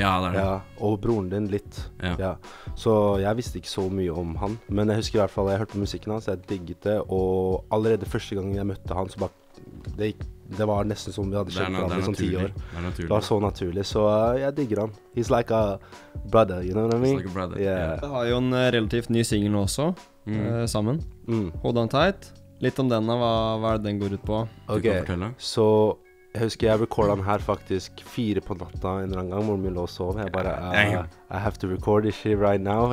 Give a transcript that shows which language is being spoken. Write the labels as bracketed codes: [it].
[no] Ja, det er det. Ja, og broren din litt. Ja. Så jeg visste ikke så mye om han, men jeg husker i hvert fall, jeg hørte musikken hans, jeg digget det, og allerede første gang jeg møtte han, så bare, det var nesten som vi hadde kjent hverandre som 10 år. Det var så naturlig, så jeg digger han. [en] He's like a brother, you know what I mean? He's like a brother, [no] yeah. Det har jo en relativt ny single nå også, sammen. Hold on tight. Litt om den, hva er det den går ut på? Ok, så Jeg husker jeg recordet den her faktisk 4 på natta en eller annen gang, hvor vi lå og sov. Jeg bare, [en] I have to record this shit right now.